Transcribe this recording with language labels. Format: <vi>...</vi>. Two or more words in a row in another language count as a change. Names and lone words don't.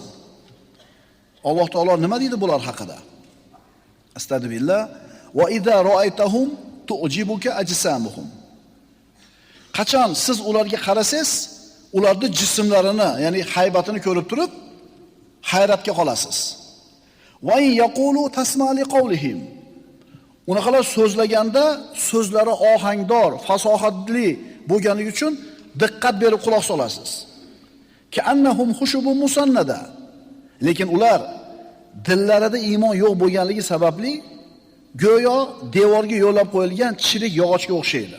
<uz>Alloh taolo nima deydi bular haqida? Astagfirullah.</uz> <ar>وإذا رأيتهم تعجبك أجسامهم.</ar> <uz>Qachon siz ularga qarasangiz, ularning jismlarini, ya'ni haybatini ko'rib turib hayratga qolasiz.</uz> <ar>وإن يقولوا تسمع لقولهم.</ar> <uz>Unaqalar so'zlaganda so'zlari ohangdor, fasohatli bo'lganligi uchun diqqat berib quloq solasiz.</uz> <ar>كأنهم خشب مسندة.</ar> <uz>Lekin ular dillarida iymon yo'q bo'lganligi sababli go'yo devorga yo'lab qo'yilgan chirik yog'ochga o'xshaydi.</uz>